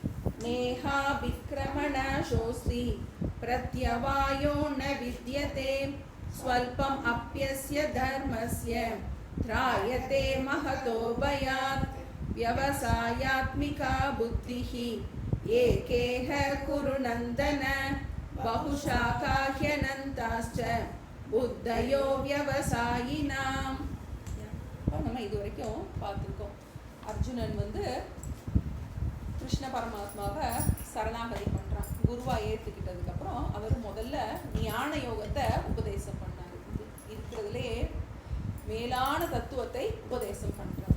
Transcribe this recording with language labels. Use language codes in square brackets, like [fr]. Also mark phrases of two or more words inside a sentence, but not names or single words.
[sa] नेहाभिक्रमणाशोऽस्ति प्रत्यवायो न विद्यते स्वल्पम् अप्यस्य धर्मस्य त्रायते महतो भयात् व्यवसायात्मिका बुद्धिः एकेह कुरु नन्दन बहुशाखा ह्यनन्ताश्च बुद्धयो व्यवसायिनाम्. [ta] நம்ம இது வரைக்கும் பார்த்துருக்கோம். அர்ஜுனன் கிருஷ்ண பரமாத்மாவை சரணாகதி பண்ணுறான். குருவாக ஏற்றுக்கிட்டதுக்கப்புறம் அவர் முதல்ல ஞான யோகத்தை உபதேசம் பண்ணார். இருக்கிறதுலே மேலான தத்துவத்தை உபதேசம் பண்ணுறார்.